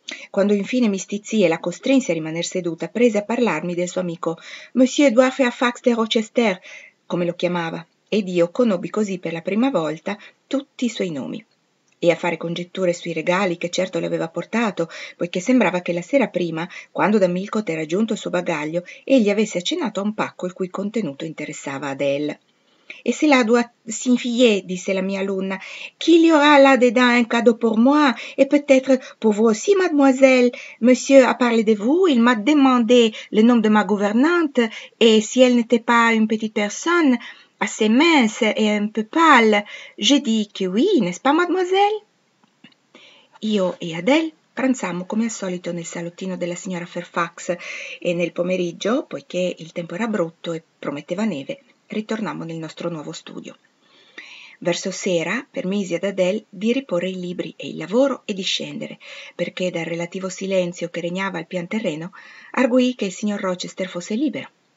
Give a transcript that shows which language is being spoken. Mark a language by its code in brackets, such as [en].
[it] Quando infine mi stizzì e la costrinse a rimanere seduta, prese a parlarmi del suo amico «Monsieur Edouard Fairfax de Rochester», come lo chiamava. Ed io conobbi così per la prima volta tutti i suoi nomi. E a fare congetture sui regali che certo le aveva portato, poiché sembrava che la sera prima, quando da Millcote era giunto il suo bagaglio, egli avesse accennato a un pacco il cui contenuto interessava Adele. [fr] «E se la doit signifier», disse la mia alunna, «qui li aura là dedans un cadeau pour moi, et peut-être pour vous aussi, mademoiselle. Monsieur a parlé de vous, il m'a demandé le nom de ma gouvernante, et si elle n'était pas une petite personne, assez mince et un peu pâle. Je dis que oui, n'est-ce pas, mademoiselle?» [it] Io e Adele pranzammo come al solito nel salottino della signora Fairfax e nel pomeriggio, poiché il tempo era brutto e prometteva neve, ritornammo nel nostro nuovo studio. Verso sera permisi ad Adele di riporre i libri e il lavoro e di scendere, perché dal relativo silenzio che regnava al pian terreno arguì che il signor Rochester fosse libero.